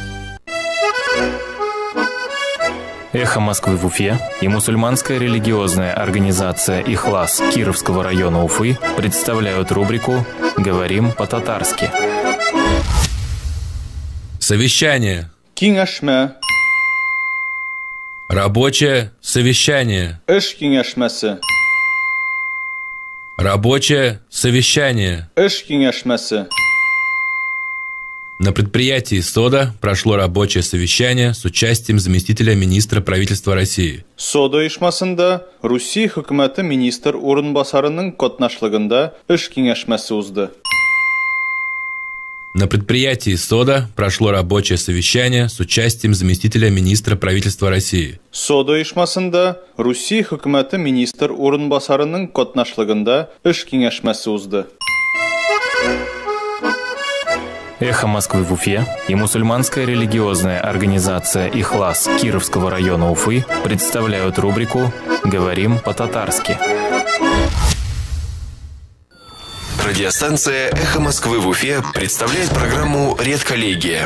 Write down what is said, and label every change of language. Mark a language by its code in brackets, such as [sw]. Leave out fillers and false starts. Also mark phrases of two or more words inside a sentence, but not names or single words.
[ru] «Эхо Москвы» в Уфе и мусульманская религиозная организация «Ихлас» Кировского района Уфы представляют рубрику «Говорим по-татарски». Совещание. [tt] Киңәшмә. [ru] Рабочее совещание. [tt] Эш киңәшмәсе. [ru] Рабочее совещание. [tt] Эш киңәшмәсе. [ru] На предприятии «Сода» прошло рабочее совещание с участием заместителя министра правительства России. [tt] Сода оешмасында Русия хөкүмәте министр урынбасарының катнашлыгында эш киңәшмәсе узды. [ru] На предприятии «Сода» прошло рабочее совещание с участием заместителя министра правительства России. [tt] Сода оешмасында Русия хөкүмәте министр урынбасарының катнашлыгында эш киңәшмәсе узды. [ru] «Эхо Москвы» в Уфе и мусульманская религиозная организация «Ихлас» Кировского района Уфы представляют рубрику «Говорим по-татарски». Радиостанция «Эхо Москвы» в Уфе представляет программу «Редколлегия».